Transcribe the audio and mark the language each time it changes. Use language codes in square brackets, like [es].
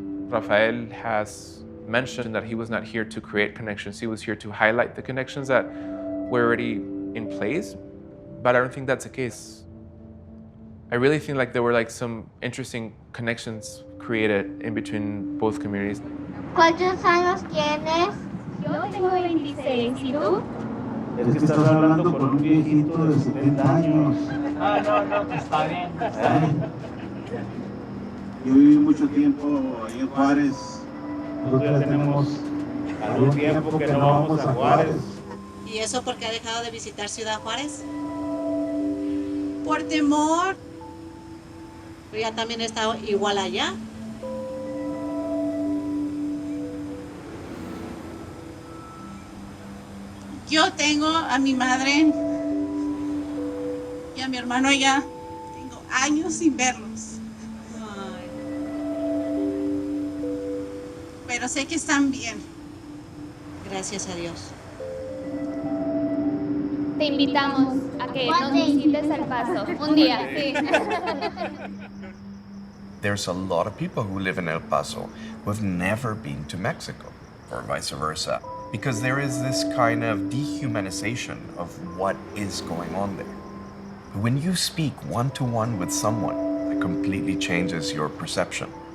[en] Rafael has mentioned that he was not here to create connections, he was here to highlight the connections that were already in place, but I don't think that's the case. I really think like there were like some interesting connections created in between both communities. [es] ¿Cuántos años tienes? Yo tengo 26, ¿y tú? Es que estás hablando con un viejito de 70 años. No, está bien, está bien. Yo viví mucho tiempo ahí en Juárez. Nosotros ya tenemos algún tiempo que no vamos a Juárez. ¿Y eso por qué ha dejado de visitar Ciudad Juárez? Por temor. Pero ya también he estado igual allá. Yo tengo a mi madre y a mi hermano allá. Tengo años sin verlos. Pero sé que están bien. Gracias a Dios. Te invitamos a que nos visites El Paso un día, sí. [en] There's a lot of people who live in El Paso who have never been to Mexico, or vice versa, because there is this kind of dehumanization of what is going on there. When you speak one-to-one with someone, it completely changes your perception.